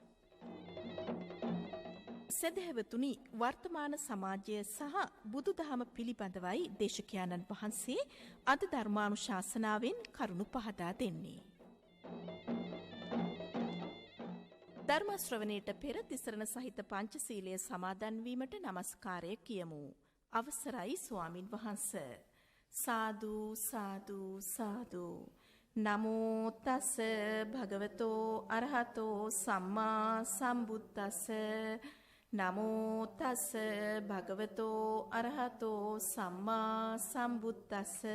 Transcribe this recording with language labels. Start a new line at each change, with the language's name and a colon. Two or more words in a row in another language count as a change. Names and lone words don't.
Sinhala: සදහැවතුනි වර්තමාන සමාජය සහ බුදුදහම පිළිබඳවයි දේශකයන්න් වහන්සේ අද ධර්මානුශාසනාවෙන් කරුණු පහදා දෙන්නේ. ධර්ම ශ්‍රවණයට පෙර තිසරණ සහිත පංචශීලය සමාදන් වීමට নমස්කාරය කියමු. අවසරයි ස්වාමින් වහන්සේ. සාදු සාදු සාදු.
Pali: නමෝ තස් භගවතෝ අරහතෝ සම්මා සම්බුද්දස්ස. නමෝ තස් භගවතෝ අරහතෝ සම්මා සම්බුද්දස්ස.